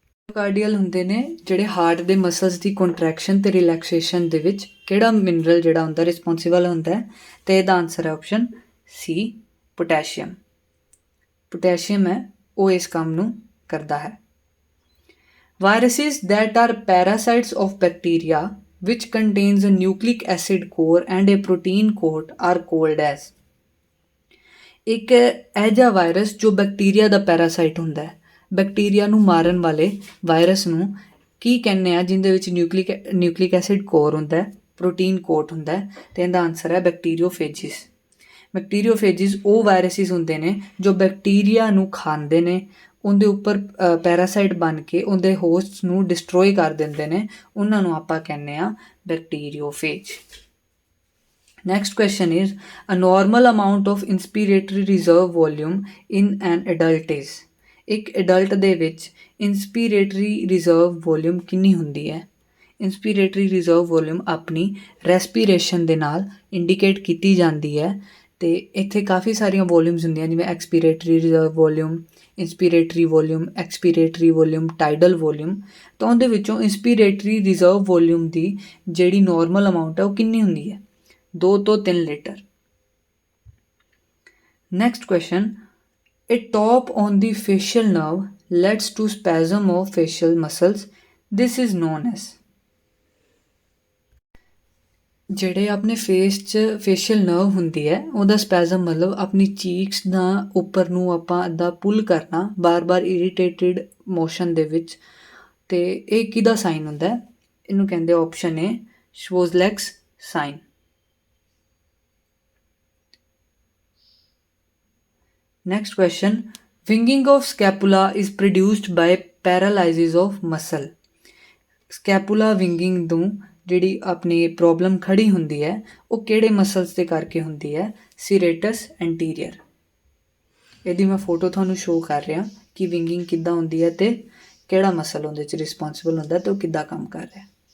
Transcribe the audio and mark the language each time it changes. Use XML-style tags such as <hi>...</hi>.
<pa>Myocardial ਹੁੰਦੇ ਨੇ ਜਿਹੜੇ ਹਾਰਟ ਦੇ ਮਸਲਸ ਦੀ ਕੰਟਰੈਕਸ਼ਨ ਅਤੇ ਰਿਲੈਕਸੇਸ਼ਨ ਦੇ ਵਿੱਚ ਕਿਹੜਾ ਮਿਨਰਲ ਜਿਹੜਾ ਹੁੰਦਾ ਰਿਸਪੋਂਸੀਬਲ ਹੁੰਦਾ? ਅਤੇ ਇਹਦਾ ਆਨਸਰ ਹੈ ਆਪਸ਼ਨ ਸੀ ਪੋਟੈਸ਼ੀਅਮ। ਪੋਟੈਸ਼ੀਅਮ ਹੈ ਉਹ ਇਸ ਕੰਮ ਨੂੰ ਕਰਦਾ ਹੈ।</pa> <en>Viruses that are parasites of bacteria which contains a nucleic acid core and a protein coat are called as।</en> <pa>ਇੱਕ ਇਹ ਜਿਹਾ ਵਾਇਰਸ ਜੋ ਬੈਕਟੀਰੀਆ ਦਾ ਪੈਰਾਸਾਈਟ ਹੁੰਦਾ ਹੈ, ਬੈਕਟੀਰੀਆ ਨੂੰ ਮਾਰਨ ਵਾਲੇ ਵਾਇਰਸ ਨੂੰ ਕੀ ਕਹਿੰਦੇ ਆ ਜਿਹਦੇ ਵਿੱਚ ਨਿਊਕਲਿਕ ਐਸਿਡ ਕੋਰ ਹੁੰਦਾ, ਪ੍ਰੋਟੀਨ ਕੋਟ ਹੁੰਦਾ, ਅਤੇ ਇਹਦਾ ਆਨਸਰ ਹੈ ਬੈਕਟੀਰੀਓਫੇਜਿਸ। ਬੈਕਟੀਰੀਓਫੇਜਿਸ ਉਹ ਵਾਇਰਸਿਸ ਹੁੰਦੇ ਨੇ ਜੋ ਬੈਕਟੀਰੀਆ ਨੂੰ ਖਾਂਦੇ ਨੇ, ਉਹਦੇ ਉੱਪਰ ਪੈਰਾਸਾਈਟ ਬਣ ਕੇ ਉਹਦੇ ਹੋਸਟਸ ਨੂੰ ਡਿਸਟਰੋਏ ਕਰ ਦਿੰਦੇ ਨੇ, ਉਹਨਾਂ ਨੂੰ ਆਪਾਂ ਕਹਿੰਦੇ ਆ ਬੈਕਟੀਰੀਓਫੇਜ।</pa> <en>Next question is a normal amount of inspiratory reserve volume in an adult is।</en> <pa>ਇੱਕ adult ਦੇ ਵਿੱਚ inspiratory reserve volume ਕਿੰਨੀ ਹੁੰਦੀ ਹੈ? inspiratory reserve volume ਆਪਣੀ respiration ਦੇ ਨਾਲ indicate ਕੀਤੀ ਜਾਂਦੀ ਹੈ, ਤੇ ਇੱਥੇ ਕਾਫੀ ਸਾਰੀਆਂ ਵੋਲਿਊਮਸ ਹੁੰਦੀਆਂ ਜਿਵੇਂ ਐਕਸਪੀਰੇਟਰੀ reserve volume, ਇੰਸਪੀਰੇਟਰੀ volume, ਐਕਸਪੀਰੇਟਰੀ volume, tidal volume. ਤਾਂ ਉਹਦੇ ਵਿੱਚੋਂ ਇੰਸਪੀਰੇਟਰੀ ਰਿਜ਼ਰਵ ਵੋਲਿਊਮ ਦੀ ਜਿਹੜੀ ਨੋਰਮਲ ਅਮਾਊਂਟ ਹੈ ਉਹ ਕਿੰਨੀ ਹੁੰਦੀ ਹੈ? 2 ਤੋਂ 3 litre.</pa> <en>Next question, A top on the facial nerve leads to spasm of facial muscles. This is known as।</en> <pa>ਜਿਹੜੇ ਆਪਣੇ ਫੇਸ 'ਚ ਫੇਸ਼ੀਅਲ ਨਰਵ ਹੁੰਦੀ ਹੈ ਉਹਦਾ ਸਪੈਜ਼ਮ ਮਤਲਬ ਆਪਣੀ ਚੀਕਸ ਦਾ ਉੱਪਰ ਨੂੰ ਆਪਾਂ ਇੱਦਾਂ ਪੁੱਲ ਕਰਨਾ ਬਾਰ-ਬਾਰ ਇਰੀਟੇਟਿਡ ਮੋਸ਼ਨ ਦੇ ਵਿੱਚ, ਤੇ ਇਹ ਕਿਹਦਾ ਸਾਈਨ ਹੁੰਦਾ? ਇਹਨੂੰ ਕਹਿੰਦੇ option A ਸ਼ਵੋਜ਼ਲੈਕਸ sign.</pa> <en>Next question, winging of scapula is produced by paralysis of muscle।</en> <pa>ਸਕੈਪੂਲਾ ਵਿੰਗਿੰਗ ਨੂੰ ਜਿਹੜੀ ਆਪਣੀ ਪ੍ਰੋਬਲਮ ਖੜੀ ਹੁੰਦੀ ਹੈ ਉਹ ਕਿਹੜੇ ਮਸਲਸ ਦੇ ਕਰਕੇ ਹੁੰਦੀ ਹੈ? ਸੀਰੇਟਸ ਐਂਟੀਰੀਅਰ। ਇਹਦੀ ਮੈਂ ਫੋਟੋ ਤੁਹਾਨੂੰ ਸ਼ੋਅ ਕਰ ਰਿਹਾ ਕਿ ਵਿੰਗਿੰਗ ਕਿੱਦਾਂ ਹੁੰਦੀ ਹੈ ਤੇ ਕਿਹੜਾ ਮਸਲ ਉਹਦੇ 'ਚ ਰਿਸਪੌਂਸਿਬਲ ਹੁੰਦਾ ਤੇ ਉਹ ਕਿੱਦਾਂ ਕੰਮ ਕਰ ਰਿਹਾ।</pa>